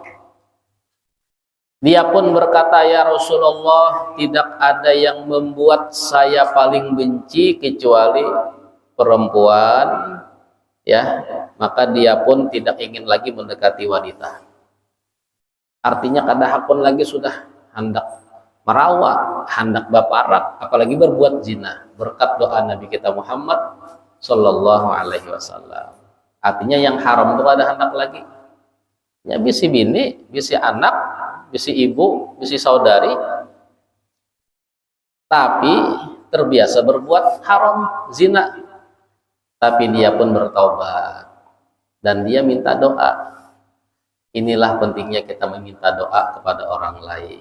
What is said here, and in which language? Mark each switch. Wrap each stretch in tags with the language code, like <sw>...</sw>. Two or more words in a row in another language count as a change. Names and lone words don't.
<id>Dia pun berkata,</id> <ar>ya Rasulullah,</ar> <id>tidak ada yang membuat saya paling benci kecuali perempuan, ya. Maka dia pun tidak ingin lagi mendekati wanita. Artinya kadahapun lagi sudah hendak merawat, hendak baparak, apalagi berbuat zina, berkat doa Nabi kita Muhammad</id> <ar>Sallallahu Alaihi Wasallam.</ar> <id>Artinya yang haram itu ada hendak lagi, ya</id> <bjn>bisi bini, bisi anak, bisi ibu, bisi saudari,</bjn> <id>tapi terbiasa berbuat haram, zina, tapi dia pun bertaubat dan dia minta doa. Inilah pentingnya kita meminta doa kepada orang lain.</id>